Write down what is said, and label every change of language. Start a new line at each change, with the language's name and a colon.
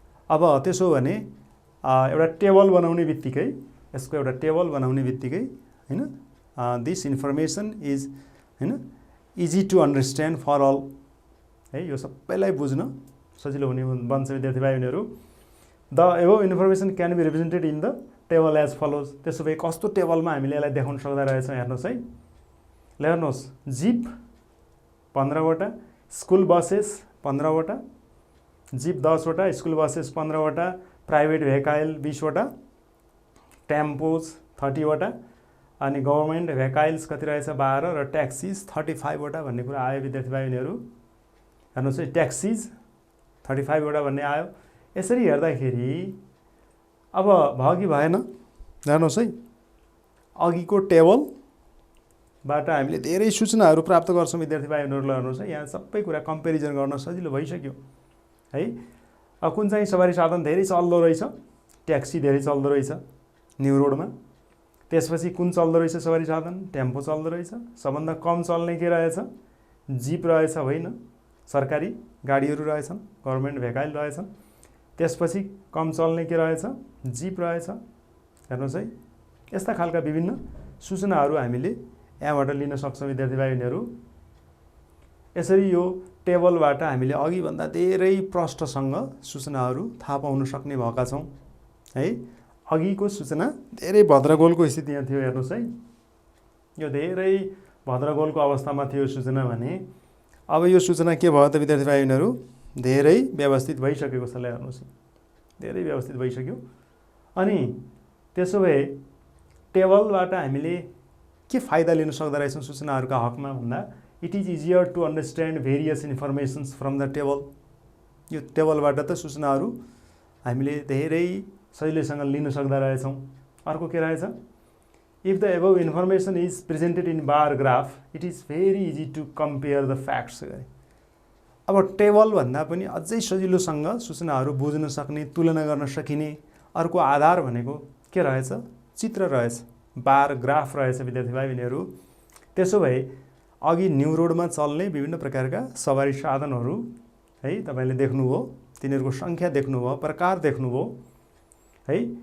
Nepali: अब त्यसो भने एउटा टेबल बनाउने बित्तिकै, यसको एउटा टेबल बनाउने बित्तिकै हैन,
English: this information is हैन easy to understand for all
Nepali: है, यो सबैलाई बुझ्न सजिलो हुने बन्छ विद्यार्थी भाइबहिनीहरू।
English: The above information can be represented in the table as follows.
Nepali: त्यसो भए कस्तो टेबलमा हामीले यसलाई देखाउन सक्दा रहेछौँ हेर्नुहोस् है। ल हेर्नुहोस्, जिप 15 वटा, स्कुल बसेस 15 वटा, जिप 10 वटा, स्कुल बसेस 15 वटा, प्राइभेट भेहिकल 20 वटा, टेम्पोज 30 वटा, अनि गभर्मेन्ट भेहिकल्स कति रहेछ 12 र ट्याक्सिज 35 वटा भन्ने कुरा आयो विद्यार्थी भाइ बहिनीहरू। हेर्नुहोस् है, ट्याक्सिज 35 वटा भन्ने आयो। यसरी हेर्दाखेरि अब भयो कि भएन हेर्नुहोस् है, अघिको टेबलबाट हामीले धेरै सूचनाहरू प्राप्त गर्छौँ विद्यार्थी भाइ बहिनीहरूलाई। हेर्नुहोस् है, यहाँ सबै कुरा कम्पेरिजन गर्न सजिलो भइसक्यो है। अब कुन चाहिँ सवारी साधन धेरै चल्दो रहेछ, ट्याक्सी धेरै चल्दो रहेछ न्यु रोडमा। त्यसपछि कुन चल्दो रहेछ सवारी साधन, टेम्पो चल्दो रहेछ। सबभन्दा कम चल्ने के रहेछ, जिप रहेछ, होइन सरकारी गाडीहरू रहेछन्, गभर्मेन्ट भेहिकल रहेछन्। त्यसपछि कम चल्ने के रहेछ, जिप रहेछ। हेर्नुहोस् है, यस्ता खालका विभिन्न सूचनाहरू हामीले यहाँबाट लिन सक्छौँ विद्यार्थी भाइ बहिनीहरू। यसरी यो टेबलबाट हामीले अघिभन्दा धेरै प्रष्टसँग सूचनाहरू थाहा पाउन सक्ने भएका छौँ है। अघिको सूचना धेरै भद्रगोलको स्थिति यहाँ थियो हेर्नुहोस् है, यो धेरै भद्रगोलको अवस्थामा थियो सूचना भने अब यो सूचना के भयो त विद्यार्थी भाइ बहिनीहरू, धेरै व्यवस्थित भइसकेको छ। हेर्नुहोस्, धेरै व्यवस्थित भइसक्यो। अनि त्यसो भए टेबलबाट हामीले के फाइदा लिन सक्दो रहेछौँ सूचनाहरूका हकमा भन्दा,
English: It is easier to understand various informations from the table.
Nepali: यो टेबलबाट त सूचनाहरू हामीले धेरै सजिलैसँग लिन सक्दा रहेछौँ। अर्को के रहेछ,
English: If the above information is presented in bar graph it is very easy to compare the facts.
Nepali: अब टेबलभन्दा पनि अझै सजिलोसँग सूचनाहरू बुझ्न सक्ने, तुलना गर्न सकिने अर्को आधार भनेको के रहेछ, चित्र रहेछ, बार ग्राफ रहेछ विद्यार्थी भाइ बहिनीहरू। त्यसो भए अघि न्यु रोडमा चल्ने विभिन्न प्रकारका सवारी साधनहरू है तपाईँले देख्नुभयो, तिनीहरूको सङ्ख्या देख्नुभयो, प्रकार देख्नुभयो है।